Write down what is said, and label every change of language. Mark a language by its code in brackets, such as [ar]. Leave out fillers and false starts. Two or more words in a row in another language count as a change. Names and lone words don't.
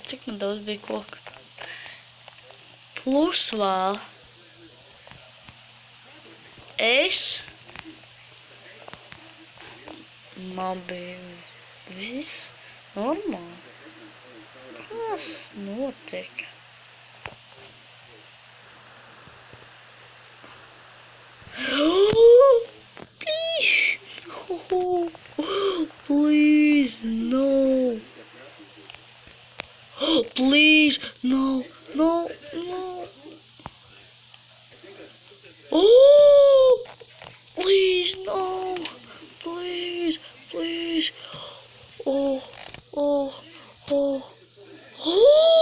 [lv] Cik man daudz bija koka? Plus vēl. Man bija viss normāli. Kas notiek? [en] Please! Please, no! Please, no, no, no! Oh! Please, no! Please, please! Oh, oh, oh! Oh!